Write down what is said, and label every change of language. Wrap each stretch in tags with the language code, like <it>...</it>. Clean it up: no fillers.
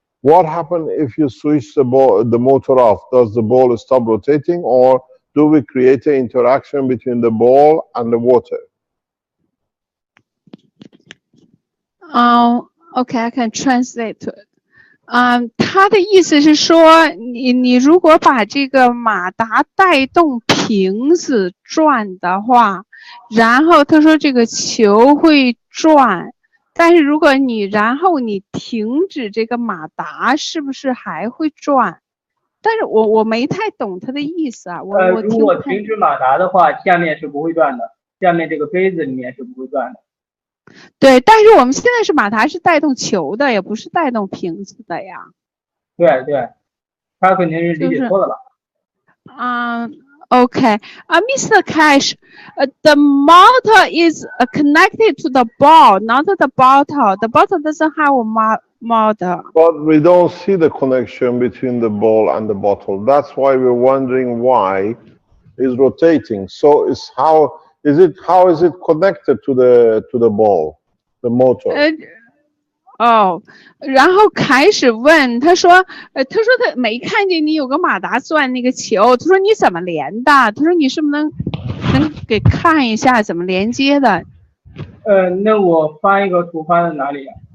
<en>What happens if you switch the motor off? Does the ball stop rotating, or do we create an interaction between the ball and the water? Okay, I can translate to it.</en> <zh>他的意思是说，你如果把这个马达带动瓶子转的话，然后他说这个球会转，但是如果然后你停止这个马达，是不是还会转？但是我没太懂他的意思啊，我如果停止马达的话，下面是不会转的，下面这个杯子里面是不会转的。对，但是我们现在是马达是带动球的，也不是带动瓶子的呀。对对，他肯定是理解错了吧</zh> <en>？Okay. Mr. Cash, the motor is connected to the ball, not the bottle. The bottle doesn't have a motor. But we don't see the connection between the ball and the bottle. That's why we're wondering why it's rotating. So how is it connected to the ball, the motor?</en> <zh>然后开始问他说他没看见你有个马达转那个球，他说你怎么连的？他说你是不是能给看一下怎么连接的？那我发一个图发在哪里</zh>